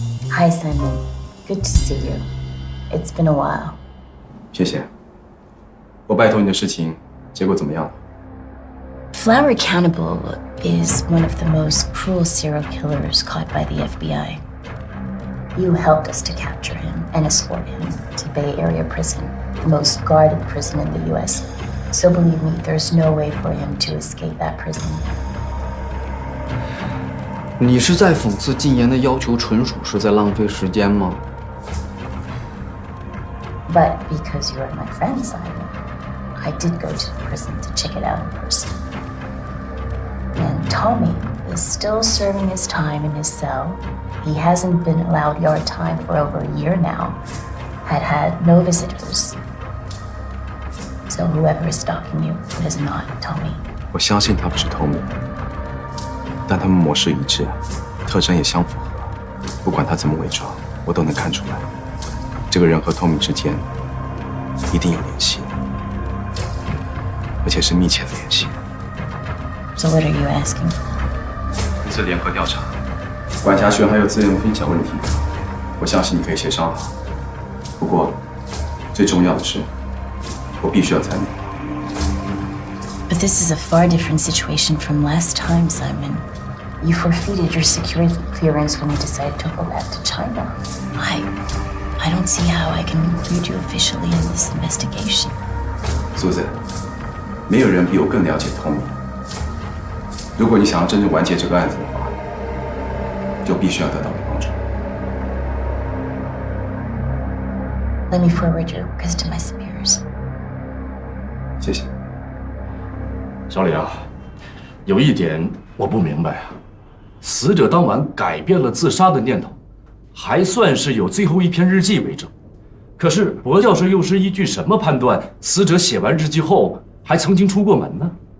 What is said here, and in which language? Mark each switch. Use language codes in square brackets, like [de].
[en] Hi, Simon. Good to see you. It's been a while. [zh] 谢谢。我拜托你的事情，结果怎么样了？ [en] Flower Cannibal is one of the most cruel serial killers caught by the FBI. You helped us to capture him and escort him to Bay Area Prison, the most guarded prison in the US. So believe me, there's no way for him to escape that prison. [zh] 你是在讽刺禁言的要求纯属是在浪费时间吗？ [en] But because you are my friend, Simon, I did go to the prison to check it out in person. And Tommy is still serving his time in his cell. He hasn't been allowed yard time for over a year now. Had no visitors. So whoever is stalking you, it is not Tommy. [zh] 我相信他不是 Tommy， 但他们模式一致，特征也相符合。不管他怎么伪装，我都能看出来，这个人和 Tommy 之间一定有联系，而且是密切的联系。 [en] So what are you asking? [zh] 一次联合调查，管辖权还有资源分享问题，我相信你可以协商好。不过，最重要的是，我必须要参与。 [en] But this is a far different situation from last time, Simon. You forfeited your security clearance when you decided to go back to China. I don't see how I can include you officially in this investigation. [zh] Susan， 没有人比我更了解 Tommy。如果你想要真正完结这个案子的话，就必须要得到我的帮助。 [en] Let me forward your request to my superiors. [zh] 谢谢。小李啊，有一点我不明白啊，死者当晚改变了自杀的念头，还算是有最后一篇日记为证。可是薄教授又是依据什么判断死者写完日记后还曾经出过门呢？